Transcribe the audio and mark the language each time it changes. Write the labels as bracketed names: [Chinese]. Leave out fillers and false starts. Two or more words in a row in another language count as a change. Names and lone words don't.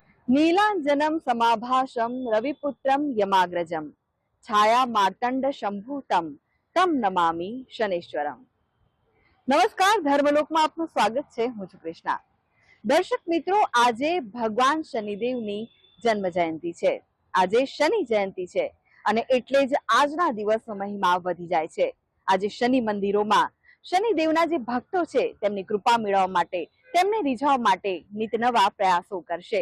[Sanskrit] नीलांजनम समाभासम रविपुत्रम यमाग्रजम छाया मार्तंड शंभुतम तम नमामि शनेश्वरम। [Gujarati] નમસ્કાર, ધર્મલોકમાં આપનું સ્વાગત છે। હું છું કૃષ્ણા। દર્શક મિત્રો, આજે ભગવાન શનિદેવની જન્મ જયંતિ છે। આજે શનિ જયંતિ છે અને એટલે જ આજના દિવસનો મહિમા વધી જાય છે। આજે શનિ મંદિરોમાં શનિદેવના જે ભક્તો છે તેમની કૃપા મેળવવા માટે, તેમને રીઝવવા માટે નિત નવા પ્રયાસો કરશે।